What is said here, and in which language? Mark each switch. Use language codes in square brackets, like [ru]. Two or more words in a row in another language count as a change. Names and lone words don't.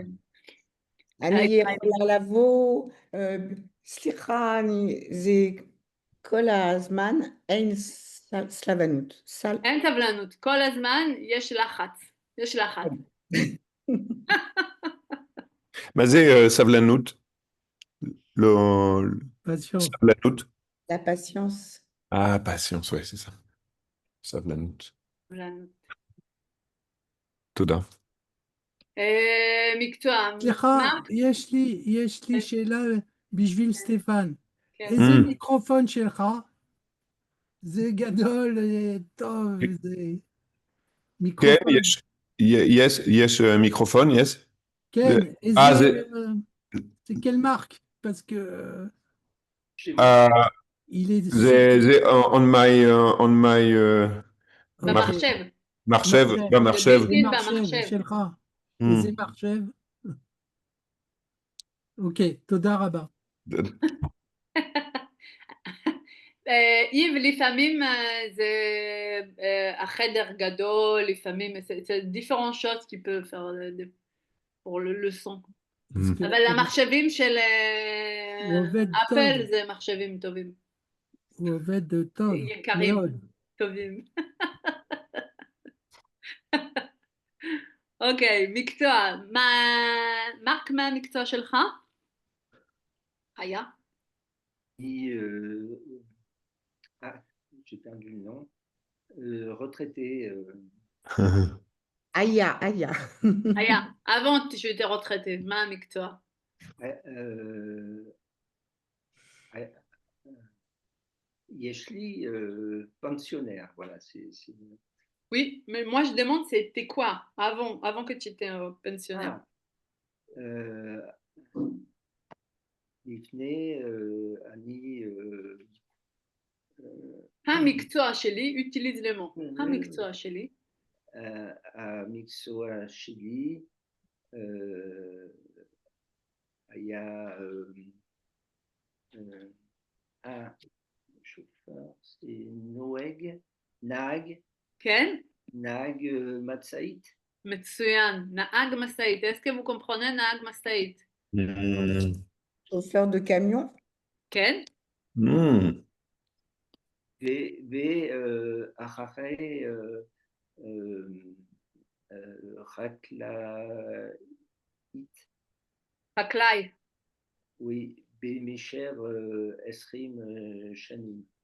[he] אני יכולה לבוא, סליחה, זה כל הזמן אין סבלנות. אין סבלנות, כל הזמן יש לחץ, יש לחץ. מה זה סבלנות? לא... [fr] Patience. סבלנות? La patience. Ah, patience, ouais, c'est ça. [he] סבלנות. סבלנות. תודה. מקצוע. סליחה, מה? יש לי שאלה בשביל סטפן. כן. איזה מיקרופון שלך? זה גדול, טוב, זה כן, מיקרופון. יש מיקרופון, יש? [fr] כן, איזה... זה quelle marque? Parce que... il est... [en] זה on my... [he] במחשב. מחשב, במחשב. זה מחשב שלך. איזה מחשב? אוקיי, תודה רבה. איב, לפעמים זה החדר גדול, לפעמים זה [fr] différentes choses qui peuvent faire pour le son. [he] אבל המחשבים של אפל זה מחשבים טובים. הוא עובד טוב, יקרים, מאוד. טובים. אוקיי, מקצוע. מרק, מה המקצוע שלך? היה? [fr] J'ai perdu le nom. Retraité. [he] היה. היה. [fr] avant tu étais retraité. [he] מה המקצוע? יש לי pensionnaire, voilà. [fr] Oui, mais moi je demande c'était quoi avant que tu étais pensionnaire. [he] לפני אני... המקצוע שלי, [fr] utilise le mot. [he] המקצוע שלי. המקצוע שלי היה שופר, זה נהג. כן? נהג משאית. מצוין, נהג משאית. [fr] est-ce que vous comprenez [he] נהג משאית? [fr] Chauffeur de camion. [he] כן? ואחרי חקלאי. oui, במשך 20 שנים.